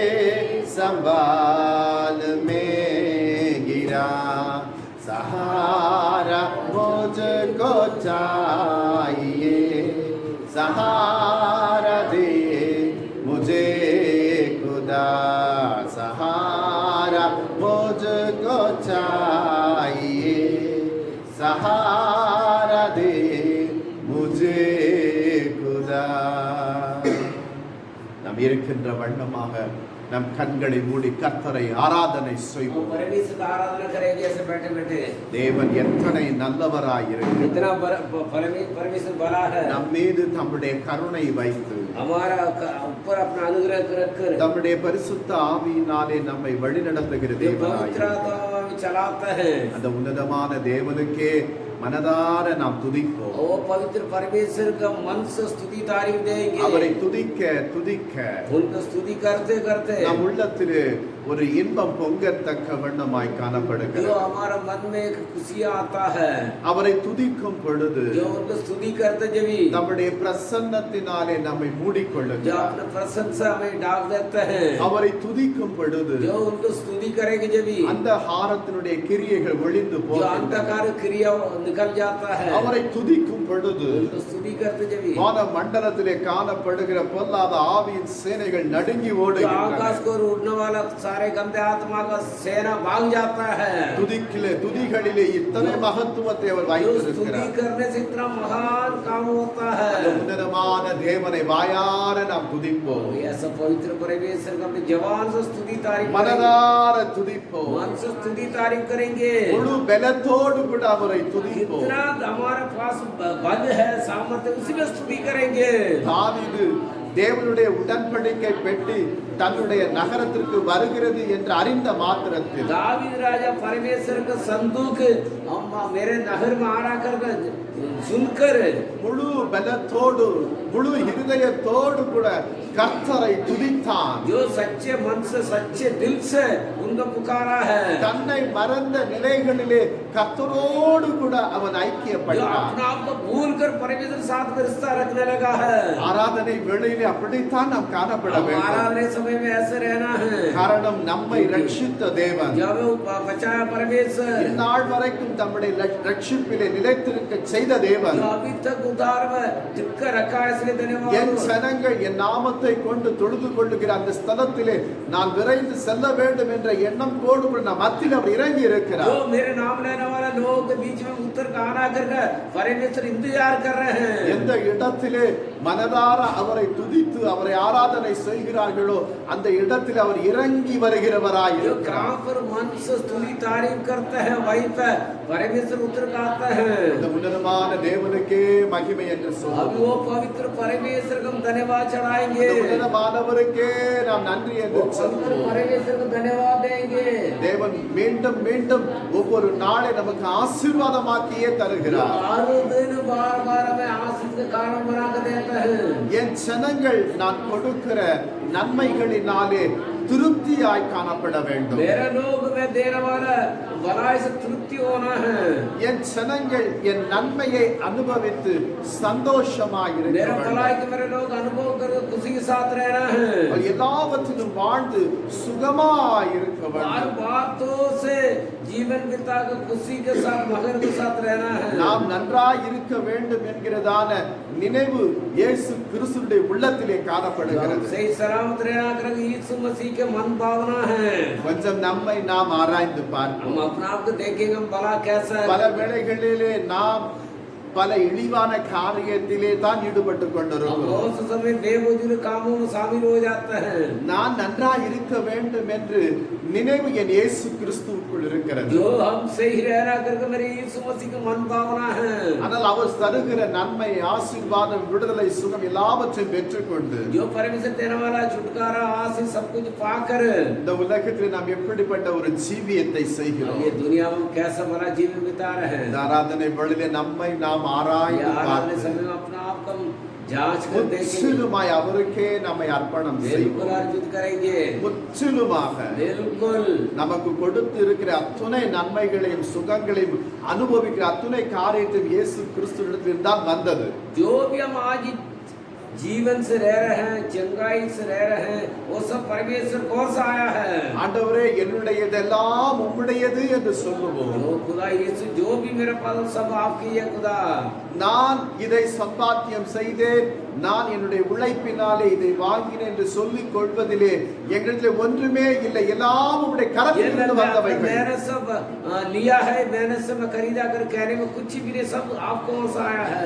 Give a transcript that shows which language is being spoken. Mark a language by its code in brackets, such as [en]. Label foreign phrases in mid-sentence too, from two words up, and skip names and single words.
[hi] संभाल, मैं गिरा, सहारा मुझको चाहिए, सहारा दे मुझे खुदा, सहारा मुझको चाहिए, सहारा दे मुझे खुदा। [ta] நாம் இருக்கின்ற வண்ணமாக நம் கண்களை மூடி கர்த்தரை ஆராதனை செய்வோம். [hi] परमेश्वर का आराधना करेंगे ऐसे बैठे बैठे। [ta] தேவன் எத்தனை நல்லவராய் இருக்கிறார். [hi] इतना परमेश्वर बड़ा है। [ta] நம் மீது தம்முடைய கருணை வைத்து [hi] हमारा ऊपर अपना अनुग्रह रखकर [ta] தம்முடைய பரிசுத்த ஆவியினாலே நம்மை வழிநடத்துகிற தேவனாய் [hi] पवित्र आत्मा में चलाता है। [ta] அந்த உன்னதமான தேவனுக்கே மனதார நாம் துதிப்போம். [hi] वो पवित्र परमेश्वर का मन से स्तुति तारीफ देंगे। [ta] அவரை துதிக்க துதிக்க [hi] उनको स्तुति करते करते [ta] நம் உள்ளத்திலே ஒரு இன்பம் பொங்கத்தக்க வண்ணமாய் காணப்படுகிறது. [hi] जो हमारा मन में एक खुशी आता है। [ta] அவரை துதிக்கும் பொழுது [hi] जो उनको स्तुति करते जब [ta] நம்முடைய பிரசன்னத்தினாலே நம்மை जो மூடிக்கொள்ளுகிறார். [hi] अपने प्रशंसा हमें डाल देते हैं। [ta] அவரை துதிக்கும் பொழுது [hi] जो उनको स्तुति करेंगे जब [ta] அந்த ஹாரத்தினுடைய கிரியைகள் ஒளிந்து जो போகின்றன. [hi] अंधकार क्रिया निकल जाता है। [ta] அவரை துதிக்கும் பொழுது [hi] उनको स्तुति करते जब [ta] வான மண்டலத்திலே காணப்படுகிற பொல்லாத ஆவியின் சேனைகள் நடுங்கி जो ஓடுகின்றன. [hi] आकाश को उड़ने वाला सारे गंदे आत्मा का सेना भाग जाता है। [ta] துதிகளிலே இத்தனை மகத்துவத்தை அவர் [hi] जो स्तुति [ta] வைத்திருக்கிறார். [hi] करने से इतना महान काम होता அந்த है। [ta] உன்னதமான தேவனை வாயார நாம் துதிப்போம். [hi] ऐसा पवित्र परमेश्वर का अपने जवान से स्तुति तारीफ करेंगे। [ta] மனதார துதிப்போம். [hi] मन से स्तुति तारीफ करेंगे। [ta] முழு பலத்தோடு கூட அவரை துதிப்போம். [hi] कितना हमारे पास बल है सामर्थ्य उसी में स्तुति करेंगे। [ta] தாவீது தேவனுடைய உடன்படிக்கை பெட்டி தன்னுடைய நகரத்திற்கு வருகிறது என்று அறிந்த மாத்திரத்தில் [hi] दावीद राजा परमेश्वर का संदूक मेरे नगर में आ रहा कर सुनकर [ta] முழு பலத்தோடு முழு இருதயத்தோடு கூட கர்த்தரை துதித்தான். [hi] जो सच्चे मन से सच्चे दिल से उनको पुकारा है। [ta] தன்னை மறந்த நிலைகளிலே கர்த்தரோடு கூட அவன் जो ஐக்கியப்பட்டான். [hi] अपना आप को भूल कर परमेश्वर के साथ में रिश्ता रखने लगा है। [ta] ஆராதனை வேளையிலே அப்படித்தான் நாம் காணப்பட வேண்டும். [hi] आराधना समय में ऐसे रहना है। [ta] காரணம் நம்மை ரட்சித்த தேவன் [hi] जब वो बचाया परमेश्वर [ta] இந்நாள் வரைக்கும் தம்முடைய ரட்சிப்பிலே நிலைத்திருக்க செய்த தேவன் [hi] जो अभी तक उद्धार में टिक रखा है इसलिए धन्यवाद। [ta] என் ஜனங்கள் என் நாமத்தை கொண்டு தொழுது கொள்ளுகிற அந்த ஸ்தலத்திலே நான் விரைந்து செல்ல வேண்டும் என்ற எண்ணம் கோடு கூட நம் மத்தியில் அவர் இறங்கி இருக்கிறார். [hi] जो मेरे नाम लेने वाला लोग के बीच में उतर का आना करके परमेश्वर इंतजार कर रहे हैं। [ta] எந்த இடத்திலே மனதார அவரை துதித்து அவரை ஆராதனை செய்கிறார்களோ அந்த இடத்தில் அவர் இறங்கி வருகிறவராய் जो இருக்கிறார். [hi] ग्राम पर मन से स्तुति तारीफ करते हैं वहीं पे परमेश्वर उतर का आता है। [ta] இந்த உன்னதமான தேவனுக்கே மகிமை என்று अभी சொல்லுவோம். [hi] वो पवित्र परमेश्वर को हम धन्यवाद चढ़ाएंगे। [ta] இந்த உன்னதமானவருக்கே நாம் நன்றி என்று पवित्र சொல்லுவோம். [hi] परमेश्वर को धन्यवाद देंगे। [ta] தேவன் மீண்டும் மீண்டும் ஒவ்வொரு நாளை நமக்கு ஆசீர்வாதமாக்கியே தருகிறார். [hi] हर दिन बार बार हमें आशीष का कारण बना कर देता है। [ta] என் ஜனங்கள் நான் கொடுக்கிற நன்மைகளினாலே திருப்தியாய் காணப்பட வேண்டும். [hi] मेरे लोग में देने वाला भलाई से तृप्ति होना है. [ta] என் ஜனங்கள் என் நன்மையை அனுபவித்து சந்தோஷமாய் இருக்க मेरा வேண்டும். [hi] भलाई के मेरे लोग अनुभव कर खुशी के साथ रहना है. [ta] எல்லாவற்றிலும் வாழ்ந்து சுகமாய் இருக்க हर வேண்டும். [hi] बातों से जीवन बिता कर खुशी के साथ मगर के साथ रहना है. [ta] நாம் நன்றாய் இருக்க வேண்டும் என்கிறதான நினைவு இயேசு கிறிஸ்துவினுடைய உள்ளத்திலே हम காணப்படுகிறது. [hi] सही सलामत रहना कर यीशु मसीह के मन भावना है. [ta] கொஞ்சம் நம்மை நாம் ஆராய்ந்து हम பார்ப்போம். [hi] अपना आप को देखेंगे हम भला कैसा है. [ta] பல வேளைகளிலே நாம் பல இழிவான காரியத்திலே தான் ஈடுபட்டு हम கொண்டிருக்கிறோம். [hi] बहुत से समय बेवजूद कामों में शामिल हो जाते हैं. [ta] நான் நன்றாய் இருக்க வேண்டும் என்று நினைவு என் இயேசு கிறிஸ்துவுக்குள் இருக்கிறது. [hi] जो हम सही रहना करके मेरे यीशु मसीह की मन भावना है. [ta] ஆனால் அவர் தருகிற நன்மை, ஆசீர்வாதம், விடுதலை, சுகம் எல்லாவற்றையும் பெற்றுக்கொண்டு [hi] जो परमेश्वर देने वाला छुटकारा आशीष सब कुछ पाकर [ta] இந்த உலகத்தில் நாம் எப்படிப்பட்ட ஒரு ஜீவியத்தை हम செய்கிறோம். [hi] ये दुनिया में कैसा भला जीवन बिता रहे हैं. [ta] இந்த ஆராதனை வேளையிலே நம்மை நாம் ये ஆராய்ந்து आराधना பார்த்து [hi] समय में अपना आप का जांच कर देखेंगे. [ta] முற்றிலுமாய் அவருக்கே நம்மை அர்ப்பணம் बिल्कुल செய்வோம். [hi] अर्पित करेंगे. [ta] முற்றிலுமாக बिल्कुल நமக்கு கொடுத்து இருக்கிற அத்துணை நன்மைகளையும் சுகங்களையும் அனுபவிக்கிற அத்துணை காரியத்தையும் இயேசு கிறிஸ்துவிடத்தில் தான் வந்தது. [hi] जो भी हम आज जीवन से रह रहे हैं, चंगाई से रह रहे हैं, वो सब परमेश्वर कौन सा आया है. [ta] ஆண்டவரே என்னுடையதெல்லாம் உம்முடையது என்று சொல்லுவோம். [hi] जो खुदा यीशु जो भी मेरे पास सब आपकी है खुदा. [ta] நான் இதை சம்பாத்தியம் செய்தேன், நான் என்னுடைய உழைப்பினாலே இதை வாங்கினேன் என்று சொல்லிக் கொள்வதிலே எங்களிடத்தில் ஒன்றுமே இல்லை. எல்லாம் உம்முடைய ये கரத்திலிருந்து வந்தவைகள். [hi] मैंने सब लिया है, मैंने सब खरीदा कर कहने में कुछ भी नहीं, सब आपको से आया है.